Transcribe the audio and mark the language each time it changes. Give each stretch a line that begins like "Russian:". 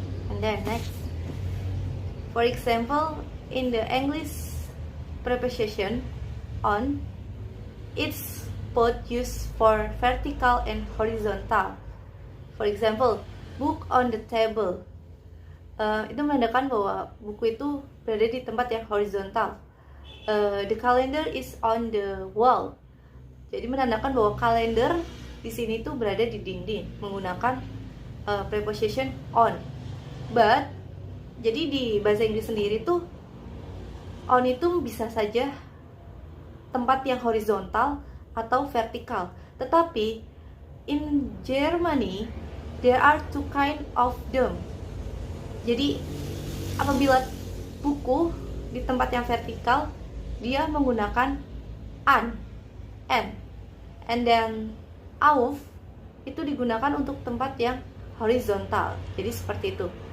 English: And then next, for example, in the English preposition on, it's both used for vertical and horizontal. For example, book on the table.
Indonesian: Itu menandakan bahwa buku itu berada di tempat yang horizontal.
English: The calendar is on the wall.
Indonesian: Jadi menandakan bahwa kalender di sini tuh berada di dinding menggunakan preposition on. But jadi di bahasa Inggris sendiri tuh on itu bisa saja tempat yang horizontal atau vertikal. Tetapi
English: in Germany there are two kind of them.
Indonesian: Jadi apabila buku di tempat yang vertikal, dia menggunakan an,
English: and then
Indonesian: auf itu digunakan untuk tempat yang horizontal. Jadi seperti itu.